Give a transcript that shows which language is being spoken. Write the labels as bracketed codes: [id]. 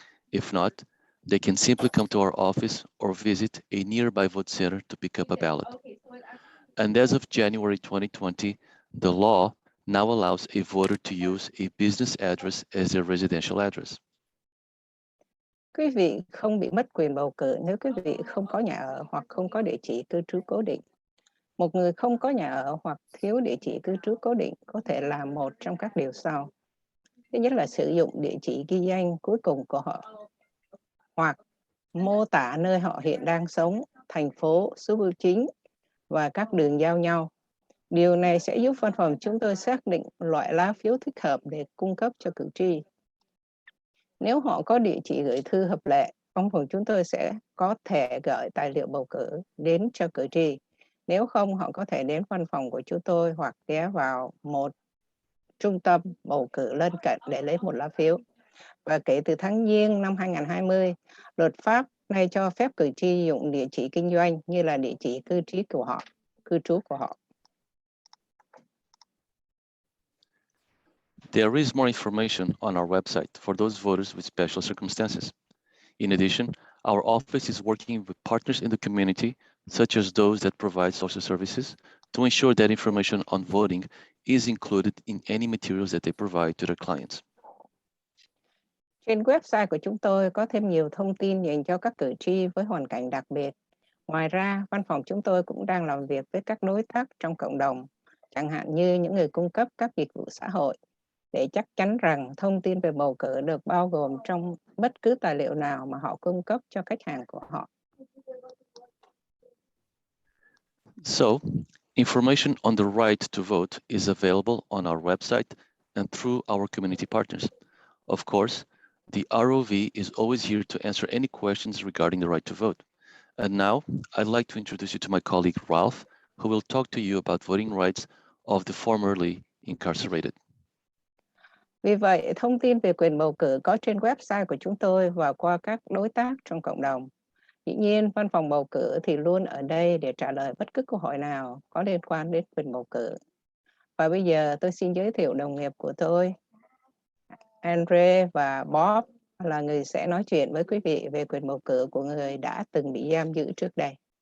[en] If not, they can simply come to our office or visit a nearby vote center to pick up a ballot. And as of January 2020, the law now allows a voter to use a business address as their residential address. [vi] Quý vị không bị mất quyền bầu cử nếu quý vị không có nhà ở hoặc không có địa chỉ cư trú cố định. Một người không có nhà ở hoặc thiếu địa chỉ cư trú cố định có thể làm một trong các điều sau. Thứ nhất là sử dụng địa chỉ ghi danh cuối cùng của họ hoặc mô tả nơi họ hiện đang sống, thành phố, số bưu chính và các đường giao nhau. Điều này sẽ giúp văn phòng chúng tôi xác định loại lá phiếu thích hợp để cung cấp cho cử tri. Nếu họ có địa chỉ gửi thư hợp lệ, văn phòng chúng tôi sẽ có thể gửi tài liệu bầu cử đến cho cử tri. Nếu không, họ có thể đến văn phòng của chúng tôi hoặc ghé vào một trung tâm bầu cử lân cận để lấy một lá phiếu. Và kể từ tháng Giêng năm 2020, luật pháp này cho phép cử tri dùng địa chỉ kinh doanh như là địa chỉ cư trú của họ. [en] There is more information on our website for those voters with special circumstances. In addition, our office is working with partners in the community, such as those that provide social services, to ensure that information on voting is included in any materials that they provide to their clients. [vi] Trên website của chúng tôi có thêm nhiều thông tin dành cho các cử tri với hoàn cảnh đặc biệt. Ngoài ra, văn phòng chúng tôi cũng đang làm việc với các đối tác trong cộng đồng, chẳng hạn như những người cung cấp các dịch vụ xã hội, để chắc chắn rằng thông tin về bầu cử được bao gồm trong bất cứ tài liệu nào mà họ cung cấp cho khách hàng của họ. [en] So, information on the right to vote is available on our website and through our community partners. Of course, the ROV is always here to answer any questions regarding the right to vote. And now, I'd like to introduce you to my colleague Ralph, who will talk to you about voting rights of the formerly incarcerated. [vi] Vì vậy, thông tin về quyền bầu cử có trên website của chúng tôi và qua các đối tác trong cộng đồng. Dĩ nhiên, văn phòng bầu cử thì luôn ở đây để trả lời bất cứ câu hỏi nào có liên quan đến quyền bầu cử. Và bây giờ tôi xin giới thiệu đồng nghiệp của tôi, Andre và Bob, là người sẽ nói chuyện với quý vị về quyền bầu cử của người đã từng bị giam giữ trước đây.